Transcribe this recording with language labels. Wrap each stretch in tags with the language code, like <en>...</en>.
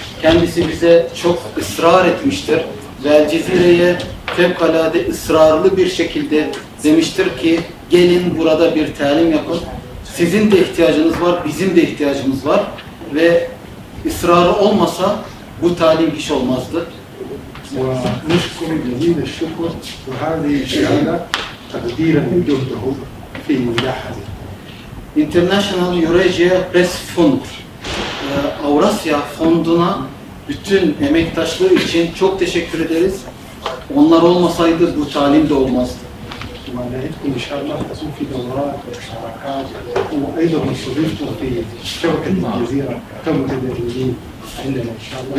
<tr>Kendisi bize çok ısrar etmiştir ve El Cezire'ye fevkalade ısrarlı bir şekilde demiştir ki gelin burada bir talim yapın. Sizin de ihtiyacınız var, bizim de ihtiyacımız var ve ısrarı olmasa bu talim hiç olmazdı.</tr> <ar>ونشكر جزيل الشكر وهذه الشهادة تقديرا لجهده في نجاح هذه.</ar> <tr>International Eurasia Press Fund, Avrasya Fondu'na bütün emektaşlığı için çok teşekkür ederiz. Onlar olmasaydı bu talim de olmazdı.</tr> <ar>ونعدكم إن شاء الله تكون في دورات واشتراكات وأيضا نستضيفكم في شبكة الجزيرة كمتدربين عندنا إن شاء الله.</ar>